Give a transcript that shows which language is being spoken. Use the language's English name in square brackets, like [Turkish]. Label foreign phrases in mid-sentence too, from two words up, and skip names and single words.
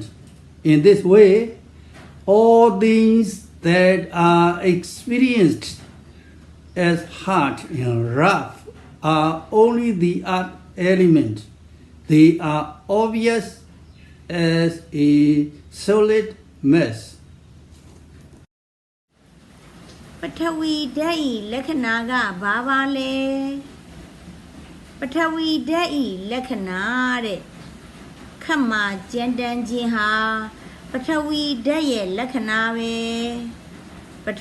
[English] In this way, all things that are experienced as hard and rough are only the earth element. They are obvious as a solid mass. [Burmese] ပထဝီဓာတ်ဤလက္ခဏာကဘာပါလဲပထဝီဓာတ်ဤလက္ခဏာတဲ့ခက်မှကြမ်းတမ်းခြင်းဟာပထဝီဓာတ်ရဲ့လက္ခဏာပဲပထ